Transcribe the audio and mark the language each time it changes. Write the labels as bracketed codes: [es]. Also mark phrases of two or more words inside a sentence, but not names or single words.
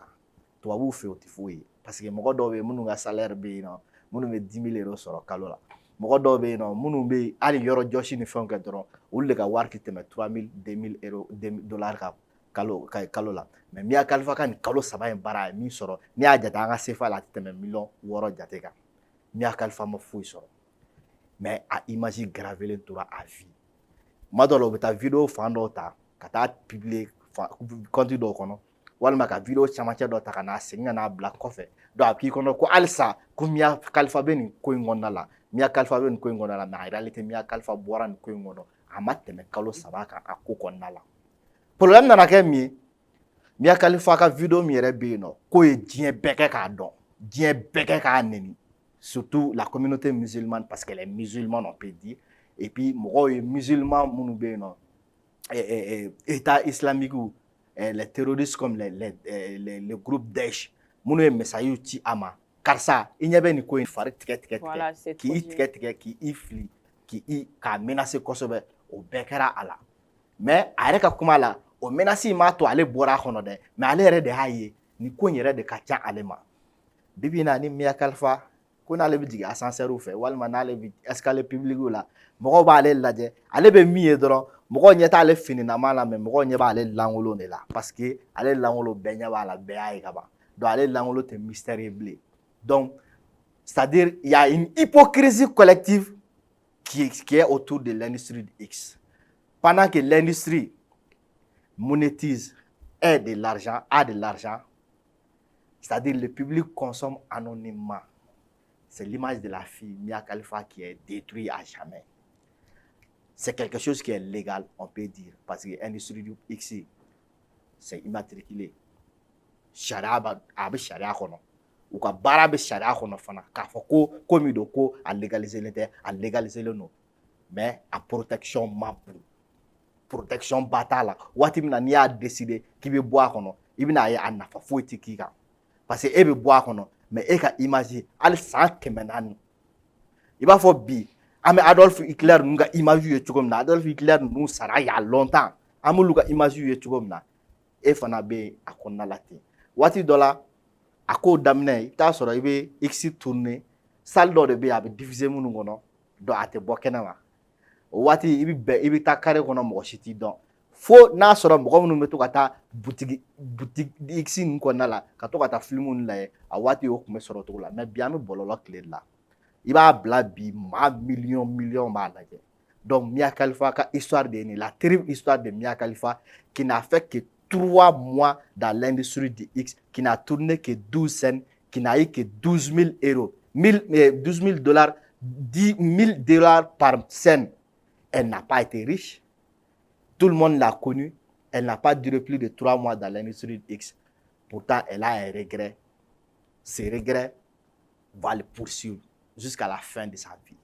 [bm] tubabuw fɛ o tɛ foyi ye [fr] parce que [bm] mɔgɔ dɔw bɛ yen minnu ka salaire bɛ yen nɔ minnu bɛ 10 000 euros sɔrɔ kalo la mɔgɔ dɔw bɛ yen nɔ minnu bɛ hali yɔrɔ jɔsi ni fɛnw kɛ dɔrɔn olu de ka wari tɛ tɛmɛ 3 000 2 000 [fr] euros dollars [bm] kan kalo la mais Mia Khalifa ka nin kalo saba in baara a ye min sɔrɔ n'i y'a jate an ka CFA la a tɛ tɛmɛ 1,6 jate kan Mia Khalifa ma foyi sɔrɔ mais a image gravelen tora [fr] à vie [bm] tuma dɔw la u bɛ taa vidéo fan dɔw ta ka taa [fr] publier compte [bm] dɔw kɔnɔ walima ka vidéo camancɛ dɔ ta ka n'a segin ka n'a bila kɔfɛ donc a b'i kɔnɔ ko halisa ko Mia Khalifa bɛ nin ko in kɔnɔna la Mia Khalifa bɛ nin ko in kɔnɔna la [fr] mais en réalité [bm] Mia Khalifa bɔra nin ko in kɔnɔ a ma tɛmɛ kalo saba kan a ko kɔnɔna la problème nana kɛ min ye Mia Khalifa ka vidéo min yɛrɛ bɛ yen nɔ k'o ye diɲɛ bɛɛ kɛ k'a dɔn diɲɛ bɛɛ kɛ k'a nɛni [fr] surtout la communauté musulmane parce qu'elle est musulmane on peut dire et puis [bm] mɔgɔw ye musulman minnu bɛ yen nɔ [fr] état islamique les terroristes comme les groupes Daesh [bm] minnu ye messages ci a ma karisa i ɲɛ bɛ nin ko in fari tigɛ k'i tigɛ k'i fili k'a menacer kosɛbɛ o bɛɛ kɛra a la mais a yɛrɛ ka kuma la o menace in m'a to ale bɔra a kɔnɔ dɛ mais ale yɛrɛ de y'a ye nin ko in yɛrɛ de ka ca ale ma bibi in na ni Mia Khalifa ko n'ale bɛ jigin ascenseur fɛ walima n'ale bɛ [fr] escalier public [bm] la mɔgɔw b'ale lajɛ ale bɛ min ye dɔrɔn mɔgɔw ɲɛ t'ale fininama la mais mɔgɔw ɲɛ b'ale lankolon de la parce que ale lankolon bɛɛ ɲɛ b'a la bɛɛ y'a ye ka ban donc ale lankolon tɛ mystère ye bilen donc [fr] c'est-à-dire il y a une hypocrisie collective qui est autour de l'industrie de X pendant que l'industrie monétise a de l'argent c'est-à-dire le public consomme anonymement c'est l'image de la fille Mia Khalifa qui est détruite à jamais c'est quelque chose qui est légal on peut dire parce que l'industrie du X c'est immatriculé charia [bm] a bɛ charia kɔnɔ u ka baara bɛ charia kɔnɔ fana k'a fɔ ko min don ko a légaliselen tɛ a légaliselen don mais a protection ma bon protection ba t'a la waati min na n'i y'a décider k'i bɛ bɔ a kɔnɔ i bɛna ye a nafa foyi tɛ k'i kan parce que e bɛ bɔ a kɔnɔ mais e ka image hali san 400 i b'a fɔ bi an bɛ Adolf Hitler ninnu ka image ye cogo min na Adolf Hitler ninnu sara [fr] il y a longtemps [bm] an b'olu ka image ye cogo min na e fana bɛ a kɔnɔna la ten waati dɔ la a ko daminɛ i t'a sɔrɔ i bɛ X tourner salle dɔ de bɛ yen a bɛ diffuser minnu kɔnɔ donc a tɛ bɔ kɛnɛ ma o waati i bɛ taa carré kɔnɔ mɔgɔ si t'i dɔn fo n'a sɔrɔ mɔgɔ minnu bɛ to ka taa boutique X ninnu kɔnɔna la ka to ka taa film ninnu lajɛ a waati o tun bɛ sɔrɔ cogo la mais bi an bɛ bɔlɔlɔ tile de la i b'a bila bi maa million b'a lajɛ donc Mia Khalifa ka histoire de ye nin la [fr] terrible histoire de Mia Khalifa qui n'a fait que 3 mois dans l'industrie du X qui n'a tourné que 12 scènes qui n'a eu que 12 000 euros 12 000 dollars 10 000 dollars par scène elle n'a pas été riche tout le monde l'a connue elle n'a pas duré plus de 3 mois dans l'industrie du X pourtant elle a un regret ces regrets vont le poursuivre jusqu'à la fin de sa vie.